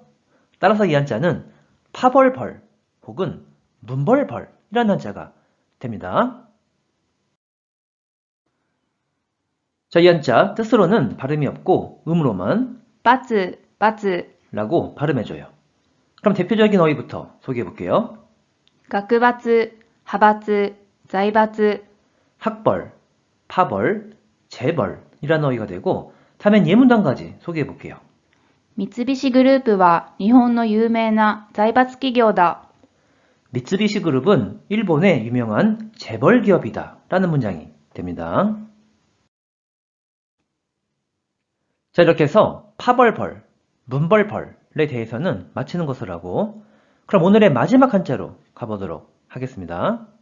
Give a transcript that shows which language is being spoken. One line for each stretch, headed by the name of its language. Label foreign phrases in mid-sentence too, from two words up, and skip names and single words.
Korean: 따라서 이 한자는 파벌벌 혹은 문벌벌이라는 한자가 됩니다. 자, 이 한자 뜻으로는 발음이 없고 음으로만
Japanese: 罰、罰、
Korean: 라고 발음해줘요. 그럼 대표적인 어휘부터 소개해볼게요.
Japanese: 学罰、派閥、財閥、
Korean: 학벌, 파벌, 재벌이라는 어휘가 되고, 다음엔 예문단까지 소개해볼게요.
Japanese: 三菱グループは日本の有名な財閥企業だ。
Korean: 미쓰비시 그룹은 일본의 유명한 재벌 기업이다 라는 문장이 됩니다. 자, 이렇게 해서 파벌벌, 문벌벌에 대해서는 마치는 것을 하고, 그럼 오늘의 마지막 한자로 가보도록 하겠습니다.